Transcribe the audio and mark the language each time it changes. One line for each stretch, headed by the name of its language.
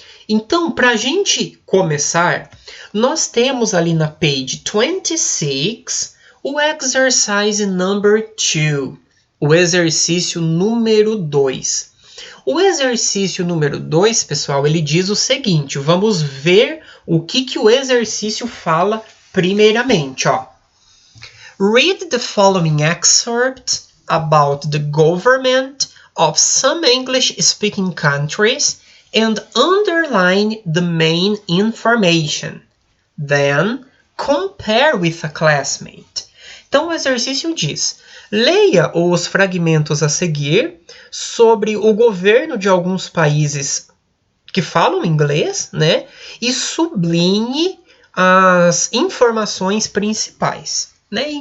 Portuguese: Então, para a gente começar, nós temos ali na
English: page 26
Portuguese: o
English: exercise number 2,
Portuguese: o exercício número 2. O exercício número 2, pessoal, ele diz o seguinte, vamos ver o que o exercício fala primeiramente, ó.
English: Read the following excerpt about the government of some English-speaking countries and underline the main information. Then, compare with a classmate.
Portuguese: Então, o exercício diz: leia os fragmentos a seguir sobre o governo de alguns países que falam inglês, né? E sublinhe as informações principais, né?